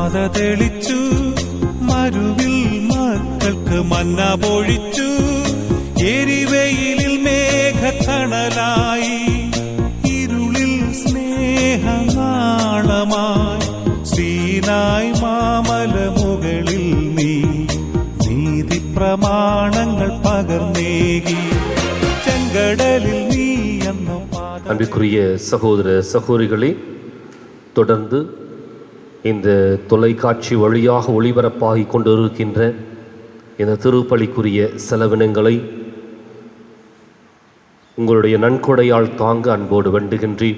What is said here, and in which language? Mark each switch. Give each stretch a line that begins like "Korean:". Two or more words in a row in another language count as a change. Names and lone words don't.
Malayalam: തെളിച്ചു, മരുവിൽ മക്കൾക്ക് മന്ന പൊഴിച്ചു, എരിവെയിലിൽ മേഘത്തണലായി, ഇരുളിൽ സ്നേഹനാളമായി, സീനായ് മാമല മുകളിൽ നീ നീതി പ്രമാണങ്ങൾ പകർന്നേകി, ചെങ്കടലിൽ നീ എന്ന
Tamil: அன்பிற்குரிய சகோதர சகோதரிகளே, தொடர்ந்து இந்த தொலைக்காட்சி வழியாக ஒளிபரப்பாகி கொண்டிருக்கின்ற இந்த திருப்பலிக்குரிய செலவினங்களை உங்களுடைய நன்கொடையால் தாங்க அன்போடு வேண்டுகின்றேன்.